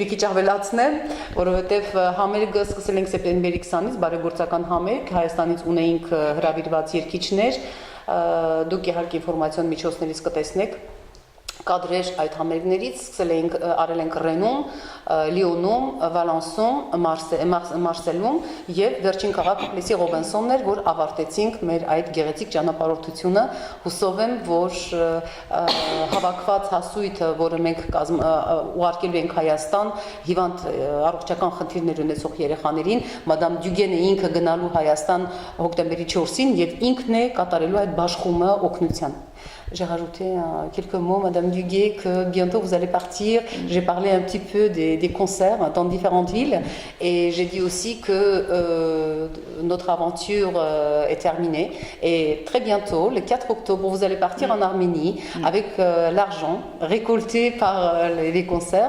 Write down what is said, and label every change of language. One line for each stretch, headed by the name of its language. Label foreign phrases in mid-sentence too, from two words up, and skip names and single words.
Armenian: մի քիչ ավելացնեմ, որովհետև համերգը սկսել ենք սեպտեմբերի 20-ից, բարեգործական համերգ, Հայաստանից ունեինք հրավիրված երգիչներ, դուք իհարկե ինֆորմացիոն միջոցներից կտեսնեք կադրեր այդ համերգներից, արել ենք Ռենում, Լիոնում, Վալանսում, Մարսելում եւ վերջին քաղաքը Plessis Robinson-ն էր, որ ավարտեցինք մեր այդ գեղեցիկ ճանապարհորդությունը, հուսով եմ, որ հավաքված հասույթը, որը մենք ուղարկելու ենք Հայաստան, հիվանդ առողջական խնդիրներ ունեցող երեխաներին, Madame Duguay-ն ինքը գնալու Հայաստան հոկտեմբերի 4-ին եւ ինքն է կատարելու այդ բաշխումը օգնության։
French: J'ai rajouté quelques mots, Madame Duguay, que bientôt vous allez partir. J'ai parlé un petit peu des concerts dans différentes villes et j'ai dit aussi que notre aventure est terminée. Et très bientôt, le 4 octobre, vous allez partir en Arménie avec l'argent récolté par les concerts.